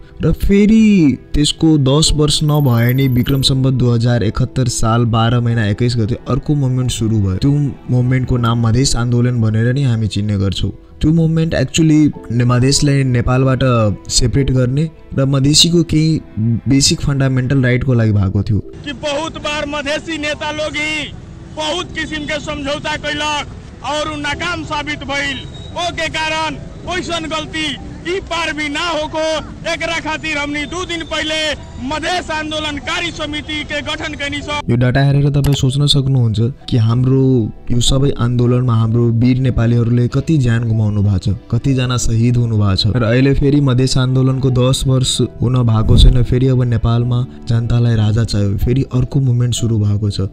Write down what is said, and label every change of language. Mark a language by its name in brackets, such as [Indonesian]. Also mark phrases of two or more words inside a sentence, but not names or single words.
[Nepali] र फेरि त्यसको 10 वर्ष नभए नै विक्रम सम्वत 2071 साल 12 महिना 21 गते अर्को मुभमेन्ट सुरु भयो। त्यो मुभमेन्टको नाम मधेस आन्दोलन भनेर नै हामी चिन्ने गर्छौँ। त्यो मुभमेन्ट एक्चुअली मधेसलाई नेपालबाट सेपरेट गर्ने र मधेसीको केही [English] basic fundamental right [Nepali] को लागि भएको थियो। [Bhojpuri] कि बहुत बार मधेसी नेता लोग ही बहुत किस्म के समझौता कैलक और नाकाम साबित भइल। ओ के कारण ओइसन गलती ई पार भी ना होको, एकरा खातिर हमनी 2 दिन पहिले मधेस आन्दोलनकारी समिति के गठन कैनी छ। [Nepali] यो डाटा हेरेर तपाईं सोच्न सक्नुहुन्छ कि हाम्रो यो सबै आन्दोलनमा हाम्रो वीर नेपालीहरूले कति ज्यान गुमाउनु भएको छ, कति जना शहीद हुनु भएको छ। र अहिले फेरि मधेस आन्दोलनको 10 वर्ष हुन भएको छैन। फेरि अब नेपालमा जनतालाई राजा चाहियो, फेरि अर्को मुभमेन्ट सुरु भएको छ।